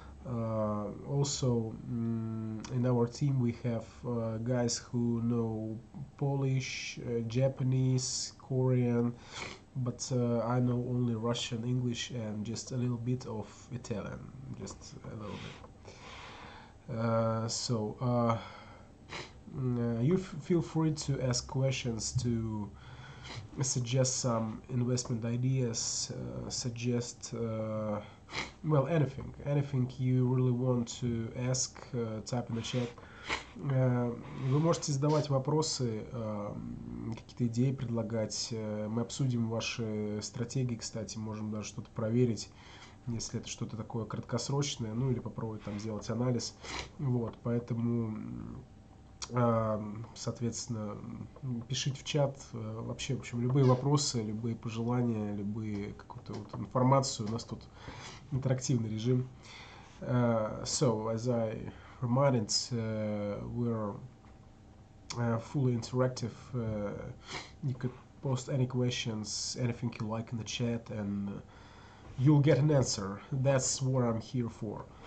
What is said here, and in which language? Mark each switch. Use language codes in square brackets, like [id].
[en] Also, in our team we have guys who know Polish, Japanese, Korean, but I know only Russian, English, and just a little bit of Italian, just a little bit. You feel free to ask questions, to suggest some investment ideas, suggest well, anything you really want to ask, type in the chat. [ru] Вы можете задавать вопросы, какие-то идеи предлагать. Мы обсудим ваши стратегии, кстати, можем даже что-то проверить, если это что-то такое краткосрочное, ну или попробовать там сделать анализ. Вот, поэтому, соответственно, пишите в чат вообще, в общем, любые вопросы, любые пожелания, любые какую-то вот информацию. У нас тут интерактивный режим. [en] So, as I reminded, we're fully interactive. You could post any questions, anything you like in the chat, and you'll get an answer. That's what I'm here for.